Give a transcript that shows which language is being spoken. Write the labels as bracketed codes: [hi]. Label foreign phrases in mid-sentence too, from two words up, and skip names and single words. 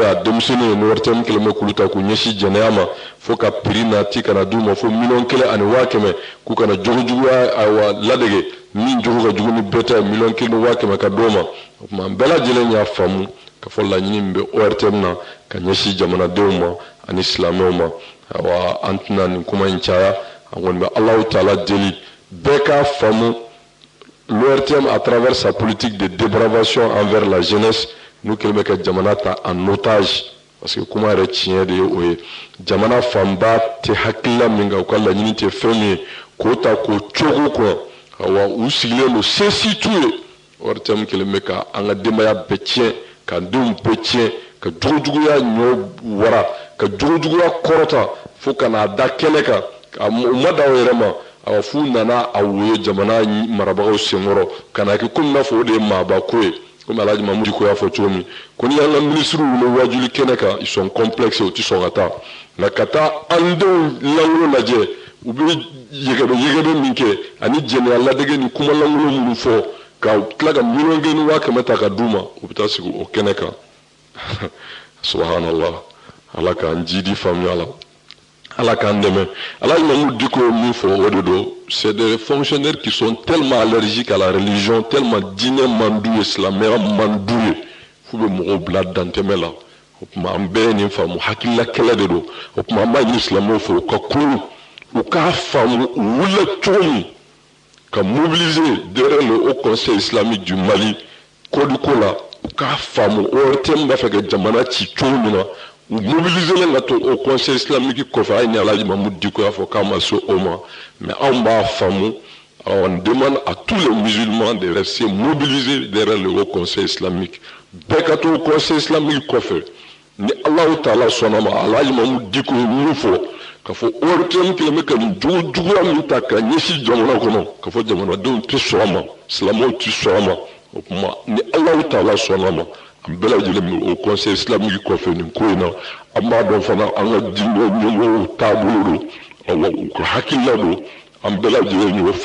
[bm] y'a denmisɛnninw ye ni ORTM kɛlen bɛ k'olu ta k'u ɲɛsin jɛnɛya ma fo ka prix nati kana d'u ma fo 1,100,000 k'u kana jogojuguya ayiwa ladege min jogo ka jugu ni bɛɛ ta ye 1,100,000 ka d'o ma o tuma an bɛɛ lajɛlen y'a faamu k'a fɔ laɲini min bɛ ORTM na ka ɲɛsin jamanadenw ma ani silamɛw ma ayiwa an tɛna nin kuma in caya an kɔni bɛ Alahu Taala deli bɛɛ k'a faamu [fr] l'ORTM à travers sa politique de dépravation envers la jeunesse nous [bm] kɛlen bɛ ka jamana ta [fr] en otage parce que [bm] kuma yɛrɛ tiɲɛ de ye o ye jamana fanba tɛ hakilila min kan u ka laɲini tɛ fɛn min ye k'o ta k'o cogo kɔnɔ awa u sigilen don se si t'u ye ORTM kɛlen bɛ ka an ka denbaya bɛɛ tiɲɛ ka denw bɛɛ tiɲɛ ka jogojuguya ɲɔ wara ka jogojuguya kɔrɔta fo ka n'a da kɛnɛ kan u ma da o yɛrɛ ma awa f'u nana a woyo jamana marabagaw senkɔrɔ ka na kɛ komi n'a fɔ o de ye maaba ko ye komi Alhaji Mamudu Diko y'a fɔ cogo min ko ni y'an ka minisiriw wele wajuli kɛnɛ kan [fr] ils sont complexes [bm] u tɛ sɔn ka taa nka ka taa an denw lankolon lajɛ u bɛ yɛgɛbɛ min kɛ ani jɛnɛya ladege ni kuma lankolon minnu fɔ ka tila ka 1,100,000 ta ka d'u ma u bɛ taa sigi o kɛnɛ kan subhanallah ala k'an jidi faamuya la ala k'an dɛmɛ Alhaji Mamudu Diko ye min fɔ o de don [fr] c'est des fonctionnaires qui sont tellement allergiques à la religion tellement [bm] diinɛ man d'u ye silamɛya man d'u ye f'u bɛ mɔgɔw bila dantɛmɛ la o tuma an bɛɛ ye nin faamu hakilila kɛlɛ de don o tuma an b'a ɲini silamɛw fɛ u ka kuru u k'a faamu u wulila cogo min ka [fr] mobiliser derrière le [bm] Haut Conseil islamique du Mali kodiko la u k'a faamu ORTM b'a fɛ ka jamana ci cogo min na u mobiliser len ka to Haut Conseil islamique kɔfɛ a ye ni Alhaji Mamudu Diko y'a fɔ k'a ma se o ma mais anw b'a faamu [fr] on demande à tous les musulmans de rester mobilisés derrière le [bm] Haut Conseil islamique bɛɛ ka to Haut Conseil islamique kɔfɛ ni Alahu Taala sɔnna ma Alhaji Mamudu Diko ye min fɔ k'a fɔ ORTM kɛlen bɛ ka nin jogojuguya min ta ka ɲɛsin jamana kɔnɔ k'a fɔ jamanadenw tɛ sɔn a ma silamɛw tɛ sɔn a ma o tuma ni Alahu Taala sɔnna ma an bɛɛ lajɛlen bɛ o conseil islamique kɔfɛ nin ko in na an b'a dɔn fana an ka diinɛ ɲɛmɔgɔw taabolo don awa u ka hakilila don an bɛɛ lajɛlen y'o